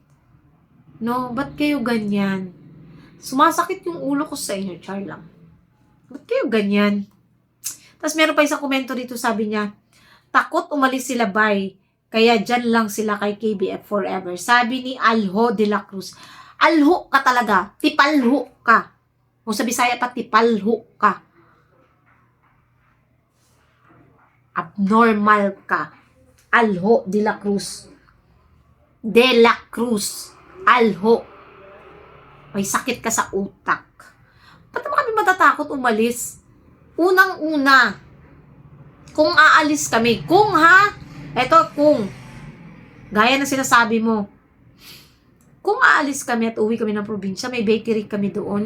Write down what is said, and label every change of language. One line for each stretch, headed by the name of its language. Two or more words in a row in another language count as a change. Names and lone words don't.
Filipino: No? Ba't kayo ganyan? Sumasakit yung ulo ko sa inyo, char lang. Ba't kayo ganyan? Tapos meron pa isang komento dito, sabi niya, takot umalis sila, bye. Kaya dyan lang sila kay KBF forever. Sabi ni Alho de la Cruz. Alho ka talaga. Tipalho ka. Kung sa Bisaya pa, tipalho ka. Abnormal ka. Alho de la Cruz. De la Cruz. Alho. May sakit ka sa utak. Ba't naman kami matatakot umalis? Unang-una, kung aalis kami, kung gaya na sinasabi mo, kung aalis kami at uwi kami ng probinsya, may bakery kami doon.